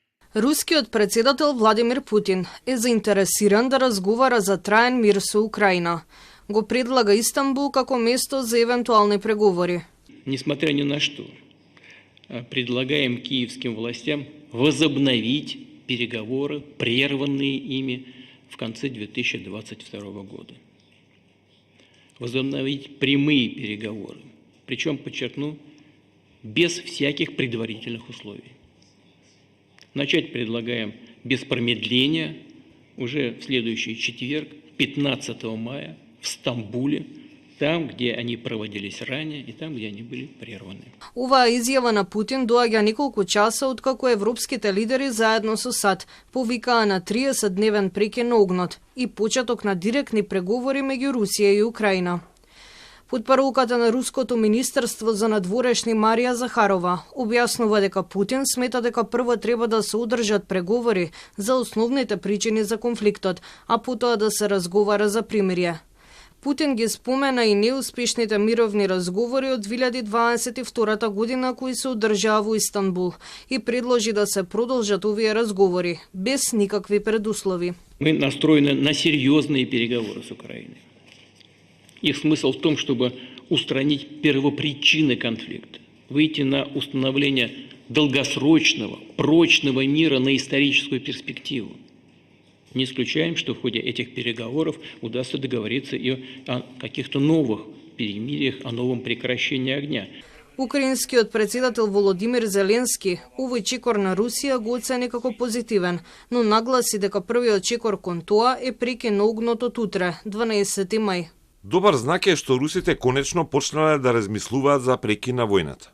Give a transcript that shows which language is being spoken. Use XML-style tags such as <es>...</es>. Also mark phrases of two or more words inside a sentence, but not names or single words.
<mk>Рускиот председател Владимир Путин е заинтересиран да разговара за траен мир со Украина. Го предлага Истанбул како место за евентуални преговори.</mk> <ru>Несмотря ни на что, предлагаем киевским властям возобновить переговоры, прерванные ими в конце 2022 года. Возобновить прямые переговоры, причем, подчеркну, без всяких предварительных условий. Начать предлагаем без промедления уже в следующий четверг, 15 мая, в Стамбуле, там, где они проводились ранее и там, где они были прерваны.</ru> <mk>Оваа изјава на Путин доаѓа неколку часа откако европските лидери заедно со САД повикаа на 30-дневен прекин на огнот и почеток на директни преговори меѓу Русија и Украина. Потпарулката на Руското министерство за надворешни Марија Захарова објаснува дека Путин смета дека прво треба да се одржат преговори за основните причини за конфликтот, а потоа да се разговара за примирие. Путин ги спомена и неуспешните мировни разговори од 2022 година кои се одржаа во Истанбул и предложи да се продолжат овие разговори без никакви предуслови.</mk> <ru>Мы настроены на серьезные переговоры с Украиной. Их смысл в том, чтобы устранить первопричины конфликта, выйти на установление долгосрочного, прочного мира на историческую перспективу. Не исключаем, что в ходе этих переговоров удастся договориться и о каких-то новых перемириях, о новом прекращении огня.</ru> <mk>Украинскиот председател Володимир Зеленски овој чекор на Русија го оцени како позитивен, но нагласи дека првиот чекор кон тоа е прекин на огнот од утре, 12 мај. Добар знак е што русите конечно почнале да размислуваат за прекин на војната.</mk>